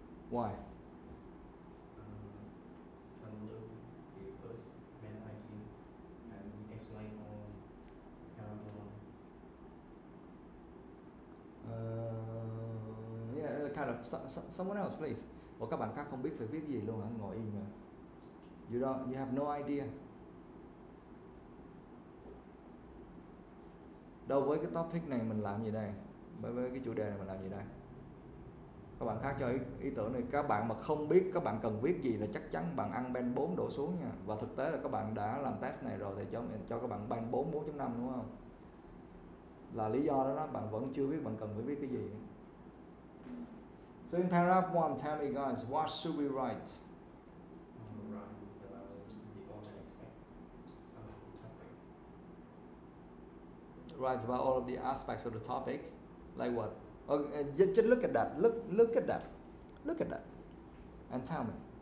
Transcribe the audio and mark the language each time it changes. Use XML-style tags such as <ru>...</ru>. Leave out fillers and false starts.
<en>Why? Conclude the first main idea and explain on paragraph 1. Yeah, kind of someone else, please.</en> <vi>Ủa các bạn khác không biết phải viết gì luôn hả? Ngồi im rồi.</vi> <en>You have no idea.</en> <vi>Đâu với cái topic này mình làm gì đây? Với cái chủ đề này mình làm gì đây? Các bạn khác cho ý tưởng này. Các bạn mà không biết các bạn cần viết gì là chắc chắn bạn ăn band 4 đổ xuống nha. Và thực tế là các bạn đã làm test này rồi thì cho các bạn band 4, 4.5 đúng không? Là lý do đó bạn vẫn chưa biết bạn cần phải viết cái gì.</vi> <en>So in paragraph 1, tell me guys, what should we write? Write about the online aspect of the topic. Write about all of the aspects of the topic. Like what? Okay, just look at that. Look at that. Look at that. And tell me.</en>